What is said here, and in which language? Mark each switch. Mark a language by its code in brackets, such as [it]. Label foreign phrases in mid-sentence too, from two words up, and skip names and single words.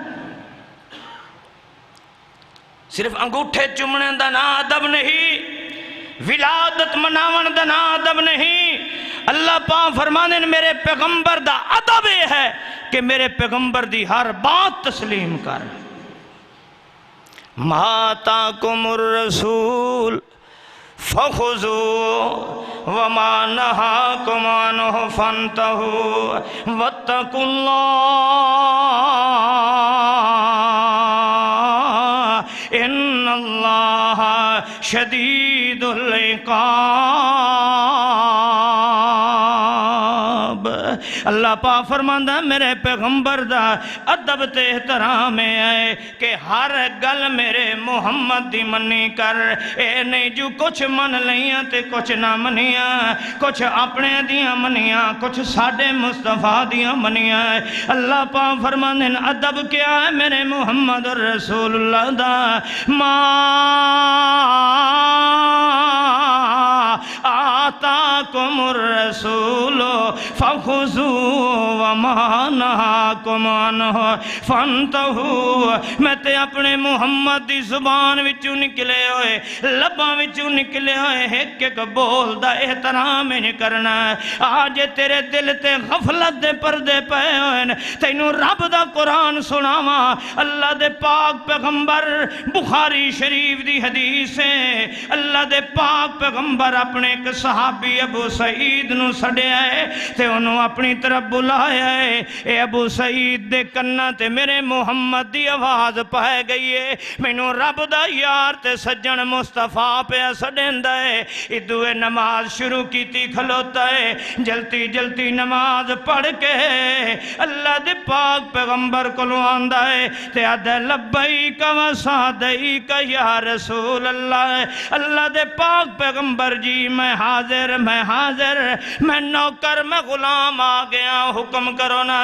[pa] صرف انگوٹھے چمنے دا نا ادب نہیں، ولادت مناون دا نا ادب نہیں۔ اللہ پاک فرمانے میرے پیغمبر دا ادب یہ ہے کہ میرے پیغمبر دی ہر بات تسلیم کر۔ [ar] ما آتاکم الرسول فخذوا وما نہاکم عنہ فانتہوا واتقوا اللہ ان اللہ شدید العقاب۔ [pa] اللہ پاک فرماندا میرے پیغمبر دا ادب تے احترام ہے کہ ہر گل میرے محمد دی منی کر، اے نہیں جو کچھ من لیاں تے کچھ نہ منیاں، کچھ اپنے دیاں منیاں، کچھ ساڑھے مصطفیٰ دیاں منیاں۔ اللہ پاک فرماندے ادب کیا ہے میرے محمد رسول اللہ دا؟ [ar] ما آتاکم الرسول فخذوا وما نہاکم عنہ فانتہوا۔ [pa] میں تے اپنے محمد دی زبان وچوں نکلے ہوئے، لباں وچوں نکلے ہوئے ایک ایک بول دا احترام نہیں کرنا ہے۔ آج تیرے دل تے غفلت دے پردے پے ہوئے، تینوں رب دا قرآن سناواں۔ اللہ دے پاک پیغمبر، بخاری شریف دی حدیث ہے، اللہ دے پاک پیغمبر اپنے ایک صحابی ابو سعید نو سڑیا ہے تے انہوں اپنی طرف بلایا ہے۔ اے ابو سعید دے کنہ تے میرے محمد دی آواز پائے گئی ہے، مینوں رب دا یار تے سجن مصطفیٰ پہ سڑیندہ ہے۔ ادوے نماز شروع کیتی کھلوتا ہے، جلتی جلتی نماز پڑھ کے اللہ دے پاک پیغمبر کو آندہ ہے تے آدھے [ar] لبیک و سعدیک یا رسول اللہ۔ [pa] اللہ دے پاک پیغمبر جی میں حاضر میں نوکر میں غلام آ گیا، حکم کرو نا۔